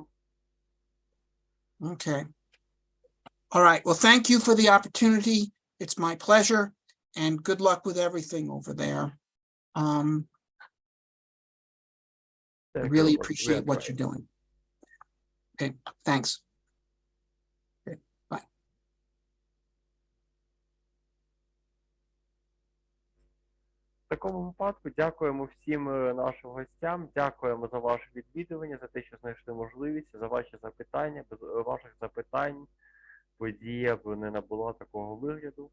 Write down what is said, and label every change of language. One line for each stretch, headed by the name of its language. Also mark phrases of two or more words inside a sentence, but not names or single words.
English: Okay. All right. Well, thank you for the opportunity. It's my pleasure, and good luck with everything over there. I really appreciate what you're doing. Okay, thanks. Okay, bye.
Ukrainian: В такому випадку дякуємо всім нашим гостям, дякуємо за ваше відвідування, за те, що знайшли можливість, за ваші запитання. Без ваших запитань подія б не набула такого вигляду.